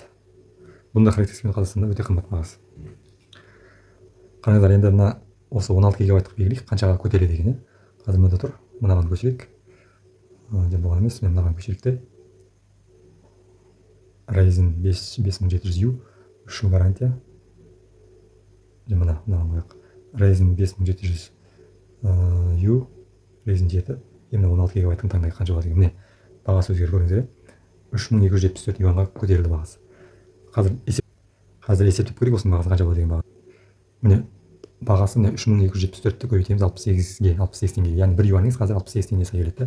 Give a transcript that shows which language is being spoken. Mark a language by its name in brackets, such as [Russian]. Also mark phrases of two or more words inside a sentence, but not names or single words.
[Kazakh] Бұндай характеристикамен Қазақстанда өте қымбат бағасы. Қараңыздар, енді мына осы 16 гигабайттық белгілейік, қаншаға көтереді екен. Қазір мында тұр, мынаған көшірейік. Деп болған емес, мен мынаған көшірейік те. Ryzen 5700U, 3 жыл гарантия. Мынаған қояйық. Ryzen 5700U, Ryzen 7, еміне 16 гигабайттың таңдайы қанша болады екен. Міне, бағасы өзгеріп көріңіздер. 3274 юанға көтерілді бағасы. Қазір есептеп көрейік осының бағасы қанша болады деген бағасы. Міне, бағасы 3274-ті көбейтеміз 68 теңге. Яғни 1 юаныңыз қазір 68 теңге келеді.